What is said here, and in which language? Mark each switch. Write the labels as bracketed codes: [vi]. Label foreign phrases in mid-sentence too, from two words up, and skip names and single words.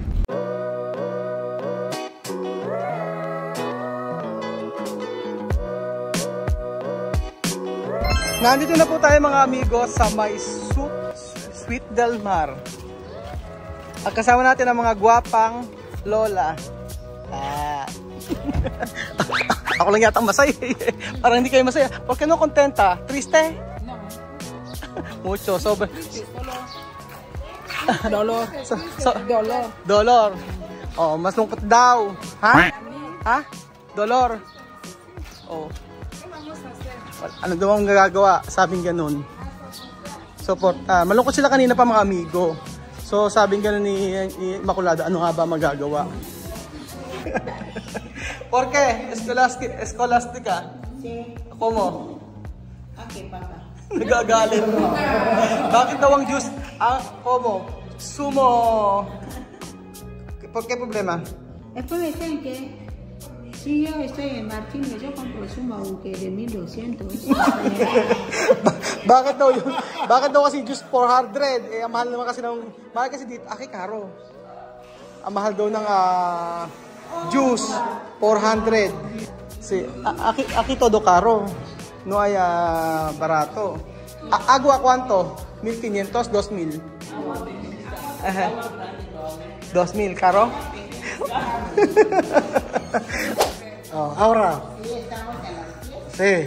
[tl] Nandito na po tayo mga amigo sa may Sut del Mar. At kasama natin ang mga gwapang lola. Ako lang yata masaya. Parang hindi kayo masaya. [es] ¿Por qué no contenta? ¿Triste? No. Mucho. Sobre. Dolor. Dolor. Dolor. [tl] Oh, mas lungkot daw. Ha? Ha? Dolor. Oh. Ano daw ang gagagawa? Sabing ganun. So, malungkot sila kanina pa mga amigo. So, sabing ganun ni Immaculada, ano nga ba magagawa? [es] ¿Por qué? Escolastica? Sí. ¿Cómo? [en] Okay, papa. [tl] Nagagalit. Bakit daw ang juice? [es] ¿Cómo? Sumo. ¿Por qué problema? Es por decir que si yo estoy en Martínez, yo compro sumo aunque de 1,200. [tl] Bakit daw yun? Bakit daw kasi juice 400? Ang mahal naman kasi mahal kasi dito, karo. Ang mahal daw ng juice 400. [es] Si aquí todo caro. No hay barato. Agua cuánto? 1,500, 2,000. 2,000 caro. Ahora, sí.